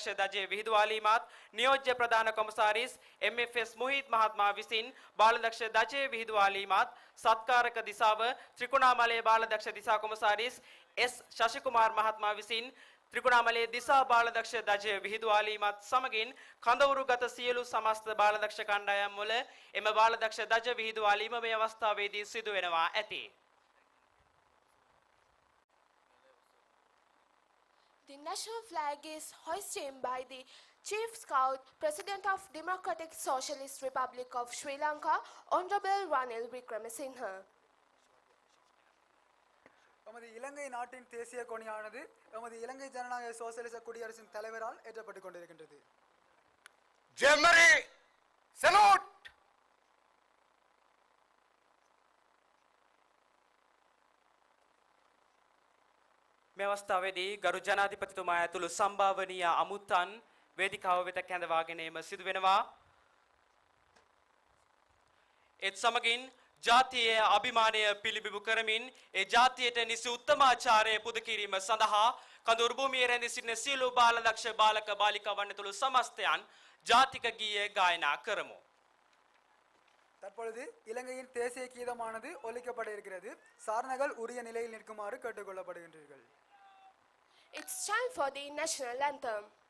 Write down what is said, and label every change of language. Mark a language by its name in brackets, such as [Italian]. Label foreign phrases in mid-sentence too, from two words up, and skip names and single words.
[Sinhala] දජය විහිදුවාලීමත් නියෝජ්‍ය ප්‍රධාන කොමසාරිස් MFS මොහිත් මහත්මයා විසින් බාලදක්ෂ දජය විහිදුවාලීමත් සත්කාරක දිසාව ත්‍රිකුණාමලයේ බාලදක්ෂ දිසා කොමසාරිස් S ශශිකුමාර් මහත්මයා විසින් ත්‍රිකුණාමලයේ දිසා බාලදක්ෂ දජය විහිදුවාලීමත් සමගින් කඳවුරුගත සියලු සමස්ත බාලදක්ෂ කණ්ඩායම් වල එම බාලදක්ෂ දජ විහිදුවාලීම මේ අවස්ථාවේදී සිදු වෙනවා ඇති. [English] The national flag is hoisted by the Chief Scout, President of Democratic Socialist Republic of Sri Lanka, Honorable Ranil Wickremesinghe. [Tamil] நமது இலங்கை நாட்டின் தேசிய கொடியானது நமது இலங்கை ஜனநாயக சோசலிச குடியரசின் தலைவரால் ஏற்றப்பட்டுக் கொண்டிருக்கின்றது. [English] Jamboree salute. [Sinhala] මේ අවස්ථාවේදී ගරු ජනාධිපතිතුමා ඇතුළු සම්භාවනීය අමුත්තන් වේදිකාව වෙත කැඳවාගෙන එම සිදු වෙනවා. ඒත් සමගින් ජාතියේ අභිමානය පිළිබිඹු කරමින් ඒ ජාතියට නිසි උත්තමාචාරය පුද කිරීම සඳහා කඳවුරු භූමියේ රැඳී සිටින සියලු බාලදක්ෂ බාලක බාලිකාවන් ඇතුළු සමස්තයන් ජාතික ගීය ගායනා කරමු. [Tamil] தற்பொழுது இலங்கையின் தேசிய கீதமானது ஒலிக்கப்பட இருக்கிறது. சாரணர்கள் உரிய நிலையில் நிற்குமாறு கேட்டுக்கொள்ளப்படுகின்றீர்கள். [English] It's time for the national anthem.